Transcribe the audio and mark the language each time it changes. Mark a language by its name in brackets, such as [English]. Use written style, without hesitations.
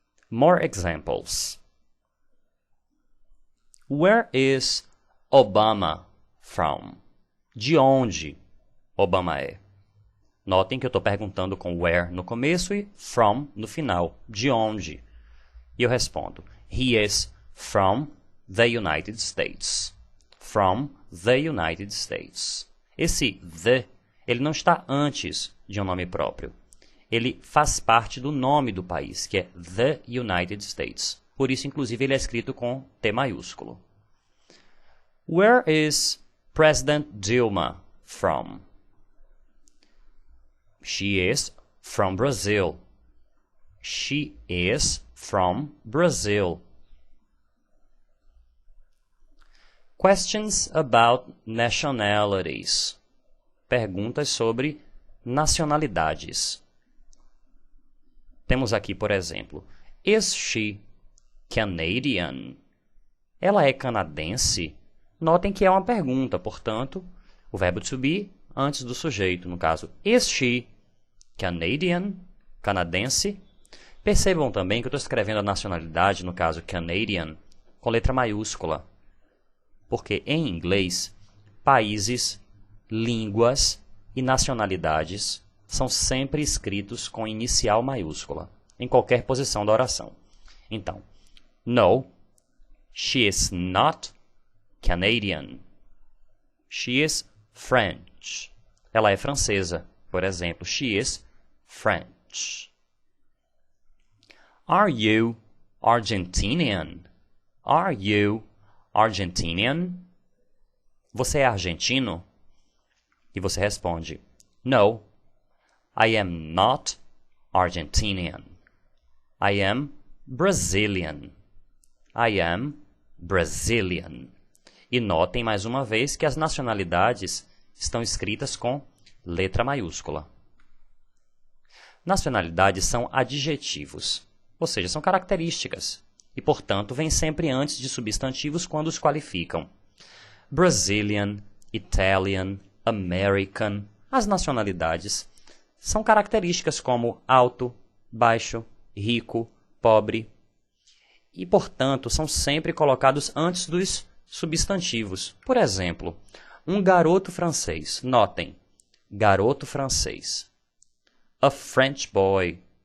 [English] More examples. Where is Obama from? [Portuguese] De onde Obama é? Notem que eu estou perguntando com where no começo e from no final. De onde? E eu respondo, [English] he is from the United States. From the United States. [Portuguese] Esse the, ele não está antes de um nome próprio. Ele faz parte do nome do país, que é the United States. Por isso, inclusive, ele é escrito com T maiúsculo. [English] Where is President Dilma from? She is from Brazil. She is from Brazil. Questions about nationalities. [Portuguese] Perguntas sobre nacionalidades. Temos aqui, por exemplo, [English] is she Canadian? [Portuguese] Ela é canadense? Notem que é uma pergunta, portanto, o verbo to be antes do sujeito, no caso, [English] is she Canadian? [Portuguese] Canadense? Percebam também que eu estou escrevendo a nacionalidade, no caso Canadian, com letra maiúscula. Porque em inglês, países, línguas e nacionalidades são sempre escritos com inicial maiúscula, em qualquer posição da oração. Então, [English] no, she is not Canadian. She is French. [Portuguese] Ela é francesa, por exemplo. [English] She is French. Are you Argentinian? Are you Argentinian? [Portuguese] Você é argentino? E você responde, [English] no, I am not Argentinian. I am Brazilian. I am Brazilian. [Portuguese] E notem mais uma vez que as nacionalidades estão escritas com letra maiúscula. Nacionalidades são adjetivos, ou seja, são características, e, portanto, vêm sempre antes de substantivos quando os qualificam. [English] Brazilian, Italian, American. [Portuguese] As nacionalidades são características como alto, baixo, rico, pobre, e, portanto, são sempre colocados antes dos substantivos. Por exemplo, um garoto francês. Notem, garoto francês. [English] A French boy.